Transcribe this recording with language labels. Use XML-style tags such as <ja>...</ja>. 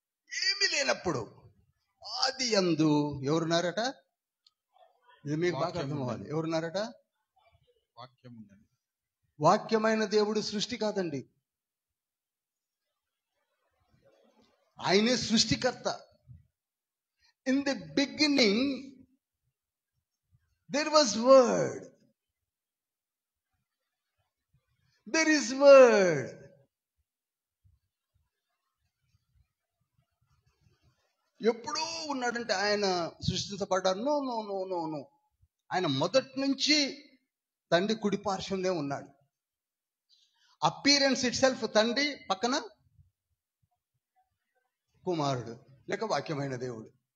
<te>ఏమీ లేనప్పుడు ఆది యందు ఎవరున్నారట? ఇది మీకు బాగా అర్థం అవ్వాలి. ఎవరున్నారట? వాక్యమైన దేవుడు సృష్టి కాదండి, ఆయనే సృష్టికర్త.</te> <en>In the beginning there was word, there is word.</en> <te>ఎప్పుడూ ఉన్నాడంటే ఆయన సృష్టించబడ్డారు?</te> <en>No no no no no.</en> <te>ఆయన మొదటి నుంచి తండ్రి కుడి పార్శ్వంలో ఉన్నాడు.</te> <en>appearance itself</en> <te>తండ్రి, పక్కన కుమారుడు లేక వాక్యమైన దేవుడు.</te>